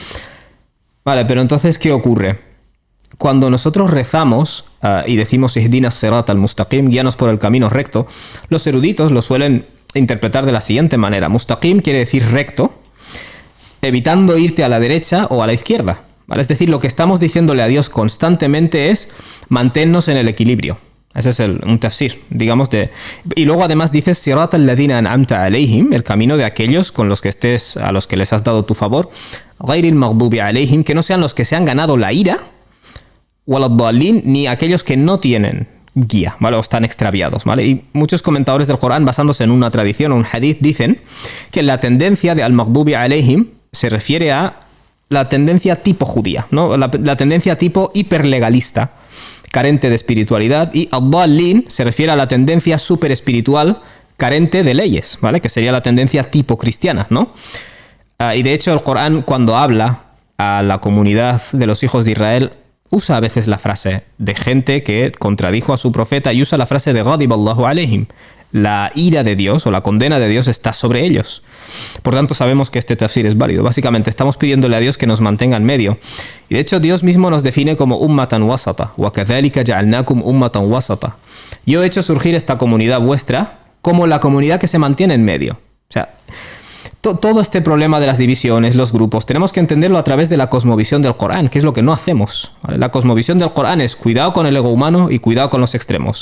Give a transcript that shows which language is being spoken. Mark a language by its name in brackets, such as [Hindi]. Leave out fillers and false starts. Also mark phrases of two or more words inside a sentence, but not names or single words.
[Spanish] Vale, pero entonces, ¿qué ocurre? Cuando nosotros rezamos y decimos [Arabic] اهدنا الصراط المستقيم, [Spanish] guíanos por el camino recto, los eruditos lo suelen interpretar de la siguiente manera. Mustaqim quiere decir recto, evitando irte a la derecha o a la izquierda, ¿vale? Es decir, lo que estamos diciéndole a Dios constantemente es manténnos en el equilibrio. Ese es un tafsir, digamos, y luego además dices [Arabic] صراط الذين أنعمت عليهم, [Spanish] el camino de aquellos con los que estés, a los que les has dado tu favor, [Arabic] غير المغضوب عليهم, [Spanish] que no sean los que se han ganado la ira, waladdallin, ni aquellos que no tienen guía, ¿vale? O están extraviados, ¿vale? Y muchos comentadores del Corán, basándose en una tradición o un hadith, dicen que la tendencia de [Arabic] المغضوب عليهم [Spanish] se refiere a la tendencia tipo judía, ¿no? La tendencia tipo hiperlegalista, carente de espiritualidad, y ad-dallin se refiere a la tendencia super espiritual, carente de leyes, ¿vale? Que sería la tendencia tipo cristiana, ¿no? Y de hecho el Corán, cuando habla a la comunidad de los hijos de Israel, usa a veces la frase de gente que contradijo a su profeta y usa la frase de [Arabic] غضب الله عليهم. [Spanish] La ira de Dios o la condena de Dios está sobre ellos. Por tanto, sabemos que este tafsir es válido. Básicamente, estamos pidiéndole a Dios que nos mantenga en medio. Y de hecho, Dios mismo nos define como [Arabic] أمة وسطا. وكذلك جعلناكم أمة وسطا. [Spanish] Yo he hecho surgir esta comunidad vuestra como la comunidad que se mantiene en medio. O sea, todo este problema de las divisiones, los grupos, tenemos que entenderlo a través de la cosmovisión del Corán, que es lo que no hacemos, ¿vale? La cosmovisión del Corán es cuidado con el ego humano y cuidado con los extremos.